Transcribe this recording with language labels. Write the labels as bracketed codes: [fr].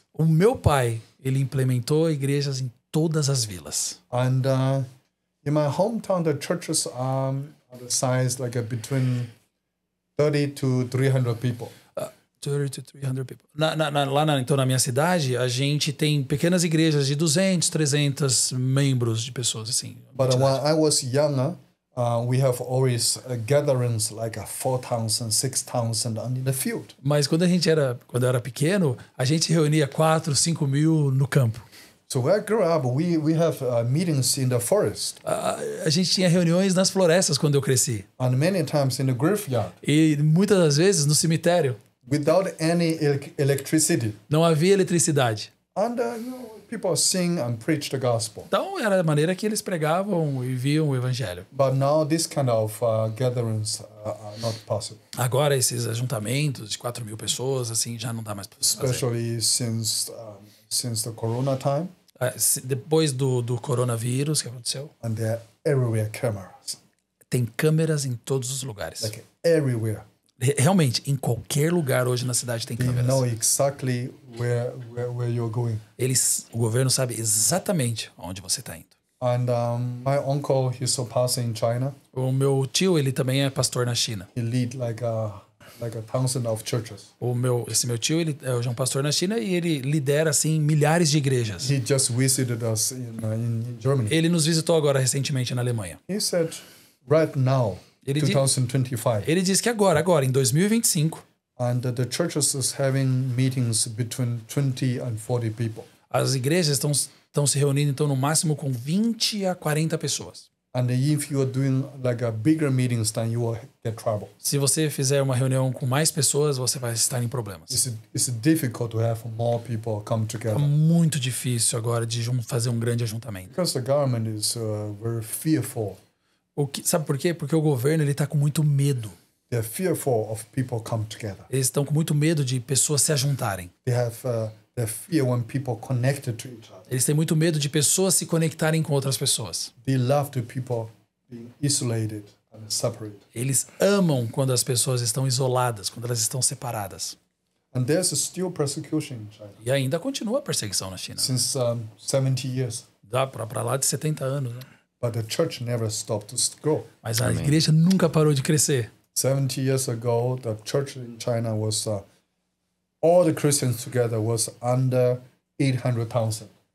[pt] O meu pai, ele implementou igrejas em todas as vilas. [en] And in my hometown, the churches are the size like between 30 to 300 people. 30 to 300 people. [pt] Então, na minha cidade, a gente tem pequenas igrejas de 200, 300 membros de pessoas, assim. [en] But when I was younger, we have always gatherings like 4,000, 6,000 in the field. [pt] Mas quando eu era pequeno, a gente reunia 4, 5 mil no campo. [en] So where I grew up, we have meetings in the forest. [pt] A gente tinha reuniões nas florestas quando eu cresci. [en] And many times in the graveyard. [pt] E muitas das vezes no cemitério. [en] Without any electricity. [pt] Não havia eletricidade. [en] And people sing and preach the gospel. [pt] Então era a maneira que eles pregavam e viam o evangelho. [en] But now this kind of gatherings are not possible. [pt] Agora esses ajuntamentos de 4 mil pessoas assim já não dá mais para fazer. [en] Especially since the corona time. [pt] Depois do coronavírus que aconteceu. [en] And there are everywhere cameras. [pt] Tem câmeras em todos os lugares. [en] Like everywhere. [pt] Realmente, em qualquer lugar hoje na cidade tem [en] They [pt] câmeras. [en] know exactly where you're going. [pt] O governo sabe exatamente onde você está indo. [en] And my uncle, he's a pastor in China. [pt] O meu tio, ele também é pastor na China. [en] He lead like a 1,000 of churches. [pt] Esse meu tio, ele é um pastor na China e ele lidera assim milhares de igrejas. [en] He just visited us in Germany. [pt] Ele nos visitou agora recentemente na Alemanha. [en] He said, right now, 2025. [pt] Ele disse que agora, em 2025, [en] and the churches is having meetings between 20 and 40 people. [pt] As igrejas estão se reunindo então no máximo com 20 a 40 pessoas. [en] And if you are doing like a bigger meetings, then you will get trouble. [pt] Se você fizer uma reunião com mais pessoas, você vai estar em problemas. [en] It's difficult to have more people come together. [pt] É muito difícil agora de fazer um grande ajuntamento. [en] Because the government is very fearful. [pt] Sabe por quê? Porque o governo ele está com muito medo. [en] They're fearful of people come together. [pt] Eles estão com muito medo de pessoas se ajuntarem. [en] They have their fear when people connected to each other. [pt] Eles têm muito medo de pessoas se conectarem com outras pessoas. [en] They love the people being isolated and separated. [pt] Eles amam quando as pessoas estão isoladas, quando elas estão separadas. [en] And there's still persecution in China. [pt] E ainda continua a perseguição na China. [en] Since 70 years. [pt] Dá para lá de 70 anos, né? [en] But the church never stopped to grow. [pt] Mas a igreja nunca parou de crescer. [en] 70 years ago, the church in China was all the Christians together was under 800,000.